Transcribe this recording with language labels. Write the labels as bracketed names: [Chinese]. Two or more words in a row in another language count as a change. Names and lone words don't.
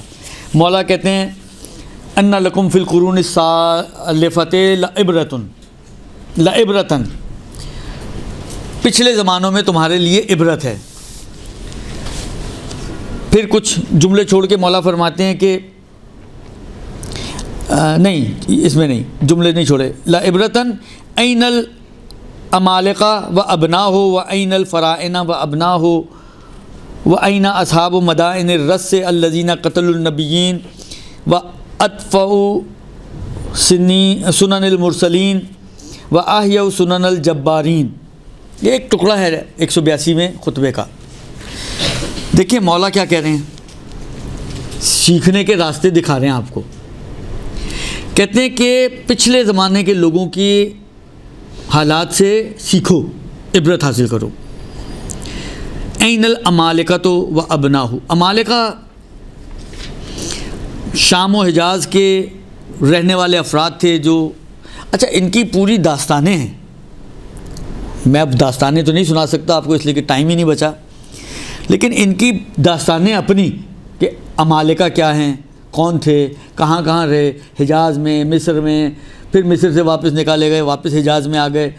[Urdu] مولا کہتے ہیں [Arabic] ان لکم فی القرون السالفۃ لعبرۃ، [Urdu] پچھلے زمانوں میں تمہارے لیے عبرت ہے. پھر کچھ جملے چھوڑ کے مولا فرماتے ہیں کہ نہیں، اس میں نہیں، جملے نہیں چھوڑے. [Arabic] لعبرۃ این العمالقہ و ابناہ و این الفراعنہ و ابناہ و این اصحاب مدائن الرس الذین قتلوا النبیین و اطفؤوا سنن المرسلین و احیوا سنن الجبارین. [Urdu] یہ ایک ٹکڑا ہے 182 میں خطبے کا. دیکھیں مولا کیا کہہ رہے ہیں، سیکھنے کے راستے دکھا رہے ہیں آپ کو. کہتے ہیں کہ پچھلے زمانے کے لوگوں کی حالات سے سیکھو، عبرت حاصل کرو. [Arabic] این العمالقۃ و ابناہ، [Urdu] عمالقہ شام و حجاز کے رہنے والے افراد تھے جو، اچھا ان کی پوری داستانیں ہیں، میں اب داستانیں تو نہیں سنا سکتا آپ کو اس لیے کہ ٹائم ہی نہیں بچا، لیکن ان کی داستانیں اپنی کہ عمالقہ کیا ہیں، کون تھے، کہاں کہاں رہے، حجاز میں، مصر میں، پھر مصر سے واپس نکالے گئے، واپس حجاز میں آ گئے.